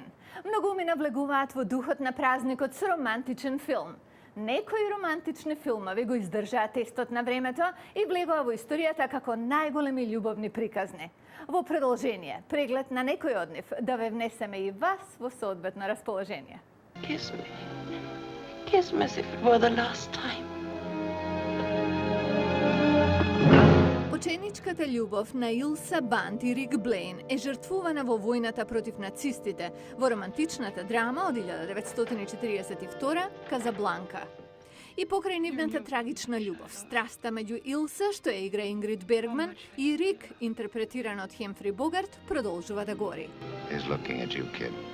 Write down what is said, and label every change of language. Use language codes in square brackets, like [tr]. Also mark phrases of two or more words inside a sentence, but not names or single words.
[mk] Многуми навлегуваат во духот на празникот со романтичен филм. Некои романтични филмови го издржаа тестот на времето и влегоа во историјата како најголеми љубовни приказни. Во продолжение, преглед на некој од нив, да ве внесеме и вас во соодветно расположение. [en] Kiss me. Kiss me as if it were the last time. [mk] Ученичката љубов на Илса Бант и Рик Блейн е жртвувана во војната против нацистите во романтичната драма од 1942 Казабланка. И покрај нивната трагична љубов, страста меѓу Илса, што ја игра Ингрид Бергман, и Рик, интерпретиран од Хемфри Богарт, продолжува да гори. [en] He's looking at you, kid.